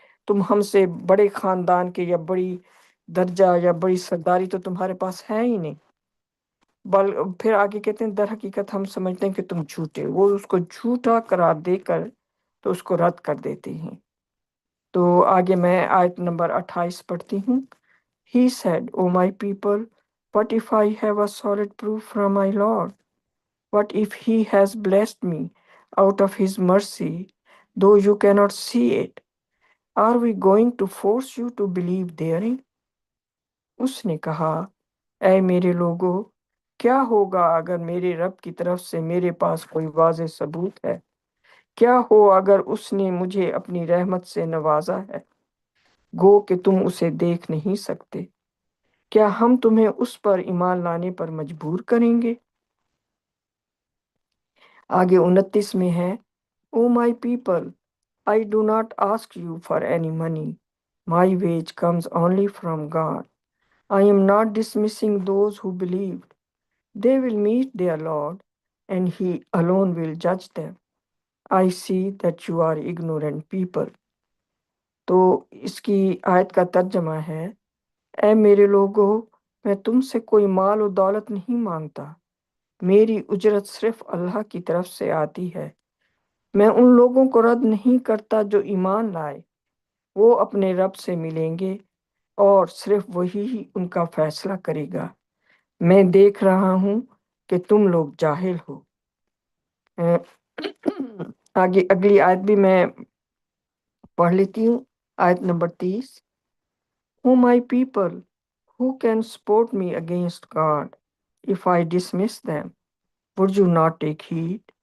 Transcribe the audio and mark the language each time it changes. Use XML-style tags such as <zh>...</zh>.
<ur>تم ہم سے بڑے خاندان کے یا بڑی درجہ یا بڑی سرداری تو تمہارے پاس ہے ہی نہیں، پھر آگے کہتے ہیں در حقیقت ہم سمجھتے ہیں کہ تم جھوٹے، وہ اس کو جھوٹا قرار دے کر تو اس کو رد کر دیتے ہیں۔ تو آگے میں آیت نمبر 28 پڑھتی ہوں۔</ur> <en>He said, O my people, what if I have a solid proof from my Lord? What if he has blessed me out of his mercy, though you cannot see it? Are we going to force you to believe therein?</en> <ur>اس نے کہا، اے میرے لوگو، کیا ہوگا اگر میرے رب کی طرف سے میرے پاس کوئی واضح ثبوت ہے؟ کیا ہو اگر اس نے مجھے اپنی رحمت سے نوازا ہے، گو کہ تم اسے دیکھ نہیں سکتے؟ کیا ہم تمہیں اس پر ایمان لانے پر مجبور کریں گے؟ آگے 29 میں ہے،</ur> <en>O my people, I do not ask you for any money. My wage comes only from God. I am not dismissing those who believed. They will meet their Lord, and He alone will judge them. I see that you are ignorant people.</en> <ur>تو اس کی آیت کا ترجمہ ہے، اے میرے لوگو، میں تم سے کوئی مال و دولت نہیں مانگتا، میری اجرت صرف اللہ کی طرف سے آتی ہے۔ میں ان لوگوں کو رد نہیں کرتا جو ایمان لائے، وہ اپنے رب سے ملیں گے اور صرف وہی ان کا فیصلہ کرے گا۔ میں دیکھ رہا ہوں کہ تم لوگ جاہل ہو۔ آگے اگلی آیت بھی میں پڑھ لیتی ہوں، آیت number 30۔</ur> <en>O my people, who can support me against God? If I dismiss them, would you not take heed?</en>